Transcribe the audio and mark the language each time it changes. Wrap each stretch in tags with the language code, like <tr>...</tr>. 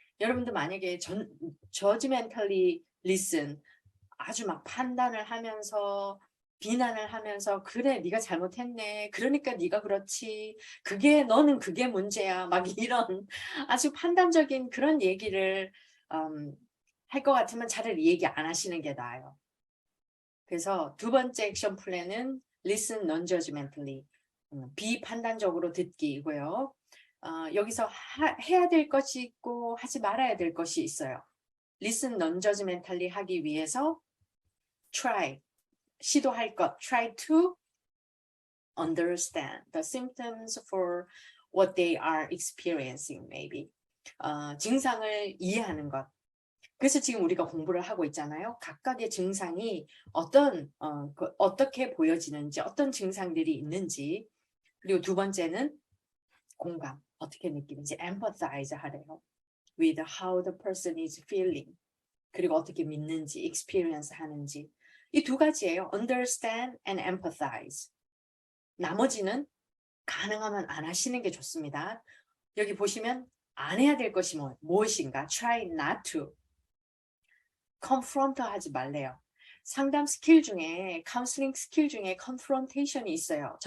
<ko>여러분들 만약에 judgmentally listen, 아주 막 판단을 하면서 비난을 하면서 그래 네가 잘못했네 그러니까 네가 그렇지 그게 너는 그게 문제야 막 이런 아주 판단적인 그런 얘기를 할 것 같으면 차라리 얘기 안 하시는 게 나아요. 그래서 두 번째 액션 플랜은 listen non-judgmentally, 비판단적으로 듣기이고요. 여기서 해야 될 것이 있고 하지 말아야 될 것이 있어요.</ko> <en>listen non-judgmentally</en> <ko>하기 위해서</ko> <en>try,</en> <ko>시도할 것,</ko> <en>try to understand the symptoms for what they are experiencing, maybe.</en> <ko>증상을 이해하는 것. 그래서 지금 우리가 공부를 하고 있잖아요. 각각의 증상이 어떻게 보여지는지, 어떤 증상들이 있는지. 그리고 두 번째는 공감, 어떻게 느끼는지, empathize 하래요.</ko> <en>with how the person is feeling.</en> <ko>그리고 어떻게 믿는지, experience 하는지. 이 두 가지예요.</ko> <en>understand and empathize.</en> <ko>나머지는 가능하면 안 하시는 게 좋습니다. 여기 보시면 안 해야 될 것이 무엇인가? try not to. confront 하지 말래요. 상담 스킬 중에, 카운슬링 스킬 중에 confrontation이 있어요.</ko>